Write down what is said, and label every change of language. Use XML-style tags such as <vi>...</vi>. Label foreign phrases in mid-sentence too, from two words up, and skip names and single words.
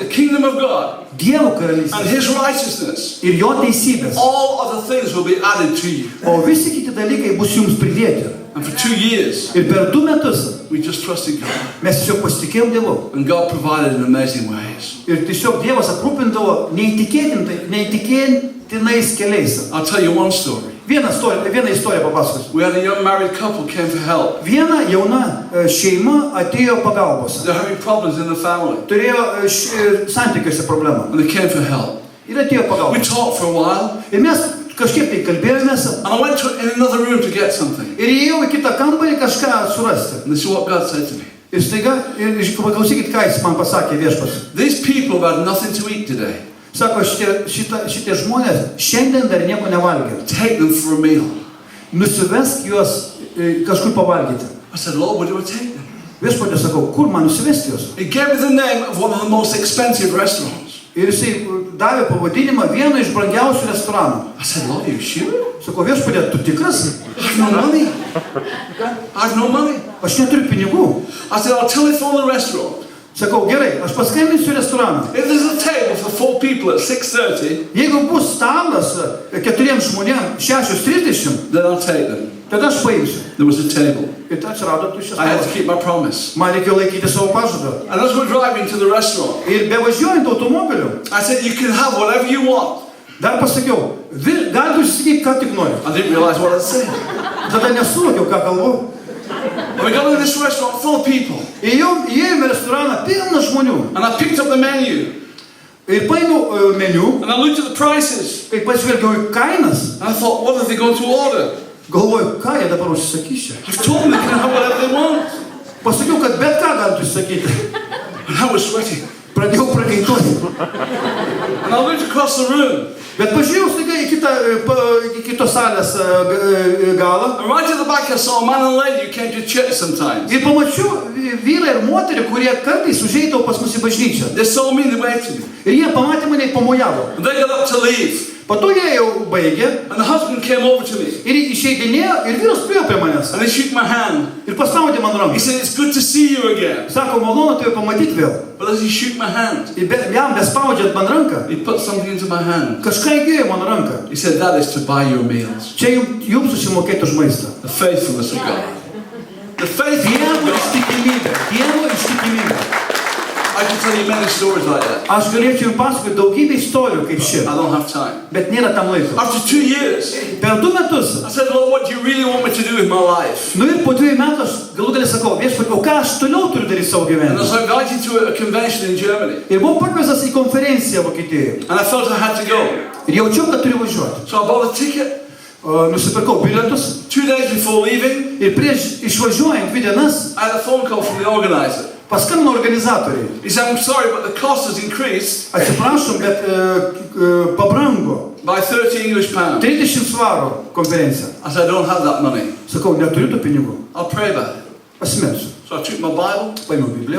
<en>the kingdom of God</en> <lt>Dievo</lt> <en>and</en> <lt>karalystės</lt> <en>His righteousness.</en> <lt>ir jo teisybės.</lt> <en>All other things will be added to you.</en> <lt>O visi kiti dalykai bus jums pridėti.</lt> <en>And for 2 years,</en> <lt>Ir per 2 metus</lt> <en>we just trusted God.</en> <lt>mes tiesiog pasitikėjom Dievu.</lt> <en>And God provided in amazing ways.</en> <lt>Ir tiesiog Dievas aprūpindavo neįtikėtinais keliais.</lt> <en>I'll tell you one story.</en> <lt>Vieną istoriją papasakosiu.</lt> <en>We had a young married couple came for help.</en> <lt>Viena jauna šeima atėjo pagalbos.</lt> <en>They're having problems in the family.</en> <lt>Turėjo santykiuose problemą.</lt> <en>And they came for help.</en> <lt>Ir atėjo</lt> <en>We</en> <lt>pagalbos.</lt> <en>talked for a while.</en> <lt>Ir mes kažkiek tai kalbėjomės.</lt> <en>And I went in another room to get something.</en> <lt>Ir įėjau į kitą kambarį kažką surasti.</lt> <en>And this is what God said to me.</en> <lt>Ir staiga, paklausykit, ką jis man pasakė viešpats.</lt> <en>These people have had nothing to eat today.</en> <lt>Sako, šitie žmonės šiandien dar nieko nevalgė.</lt> <en>Take them for a meal.</en> <lt>Nusivesk juos kažkur pavalgyti.</lt> <en>I said, Lord, where do I take them?</en> <lt>Viešpatė sakau, kur man nusivesti juos?</lt> <en>He gave me the name of one of the most expensive restaurants.</en> <lt>Ir jisai davė pavadinimą vieno iš brangiausių restoranų.</lt> <en>I said, Lord, are you sure?</en> <lt>Sako, viešpatė, tu tikras?</lt> <en>I have no money. I have no money.</en> <lt>Aš neturiu pinigų.</lt> <en>I said, I'll telephone the restaurant.</en> <lt>Sakau, gerai, aš paskambinsiu į restoraną.</lt> <en>If there's a table for 4 people at 6:30,</en> <lt>Jeigu bus stalas 4 žmonėms 6:30,</lt> <en>then I'll take them.</en> <lt>tada aš paimsiu.</lt> <en>There was a table.</en> <lt>Ir atsirado tuščias</lt> <en>I had to</en> <lt>stalas.</lt> <en>keep my promise.</en> <lt>Man reikėjo laikyti savo pažadą.</lt> <en>And as we're driving to the restaurant,</en> <lt>Ir bevažiuojant automobiliu,</lt> <en>I said, you can have whatever you want.</en> <lt>dar pasakiau, galite užsakyti, ką tik nori.</lt> <en>I didn't realize what I'd said.</en> <lt>Tada nesuvokiau, ką kalbu.</lt> <en>And we got into this restaurant full of people.</en> <lt>Įėjome į restoraną pilną žmonių.</lt> <en>And I picked up the menu.</en> <lt>Ir paėmiau meniu,</lt> <en>And I looked at the prices.</en> <lt>kai pažvelgiau į kainas,</lt> <en>And I thought, what are they going to order?</en> <lt>galvoju, ką jie dabar užsakys čia.</lt> <en>I've told them they can have whatever they want.</en> <lt>Pasakiau, kad bet ką galite užsakyti.</lt> <en>And I was sweating.</en> <lt>Pradėjau prakaituoti.</lt> <en>And I looked across the room.</en> <lt>Bet pažiūrėjau staiga į kitos salės galą.</lt> <en>And right at the back I saw a man and a lady who came to church sometimes.</en> <lt>Ir pamačiau vyrą ir moterį, kurie kartais užeidavo pas mus į bažnyčią.</lt> <en>They saw me and they waved to me.</en> <lt>Ir jie pamatė mane ir pamojavo.</lt> <en>And they got up to leave.</en> <lt>Po to jie jau baigė</lt> <en>And the husband came over to me.</en> <lt>ir išeidinėjo ir vyras priėjo prie manęs.</lt> <en>And he shook my hand.</en> <lt>Ir paspaudė man</lt> <en>He</en> <lt>ranką.</lt> <en>said, it's good to see you again.</en> <lt>Sako, malonu tave pamatyti vėl.</lt> <en>But as he shook my hand,</en> <lt>Ir jam bespaudžiant man ranką,</lt> <en>he put something into my hand.</en> <lt>kažką įdėjo man ranką.</lt> <en>He said, that is to buy your meals.</en> <lt>Čia jums susimokėti už maistą.</lt> <en>The faithfulness of God. The faithfulness</en> <lt>Dievo</lt> <en>of God.</en> <lt>ištikimybė. Dievo ištikimybė.</lt> <en>I can tell you many stories like that.</en> <lt>Aš galėčiau jums pasakoti daugybę istorijų kaip ši,</lt> <en>I don't have time.</en> <lt>bet nėra tam laiko.</lt> <en>After 2 years,</en> <lt>Per 2 metus,</lt> <en>I said, Lord, what do you really want me to do with my life?</en> <lt>nu ir po 2 metų aš galų galę sakau, viešpatie, o ką aš toliau turiu daryti savo</lt> <en>And I</en> <lt>gyvenime?</lt> <en>was invited to a convention in Germany.</en> <lt>Ir buvau pakviestas į konferenciją Vokietijoje.</lt> <en>And I felt I had to go.</en> <lt>Ir jaučiau, kad turiu važiuoti.</lt> <en>So I bought a ticket.</en> <lt>Nusipirkau bilietus</lt> <en>2 days before leaving,</en> <lt>ir prieš išvažiuojant 2 dienas</lt> <en>I had a phone call from the organizer.</en> <lt>paskambino organizatoriai.</lt> <en>He said, I'm sorry, but the cost has increased</en> <lt>Atsiprašom, bet pabrango.</lt> <en>by 30 English pounds.</en> <lt>30 svarų konferencija.</lt> <en>I said, I don't have that money.</en> <lt>Sakau, neturiu tų pinigų.</lt> <en>I'll pray about it.</en> <lt>Pasimelsiu.</lt> <en>So I took my Bible.</en> <lt>Paėmiau Bibliją.</lt>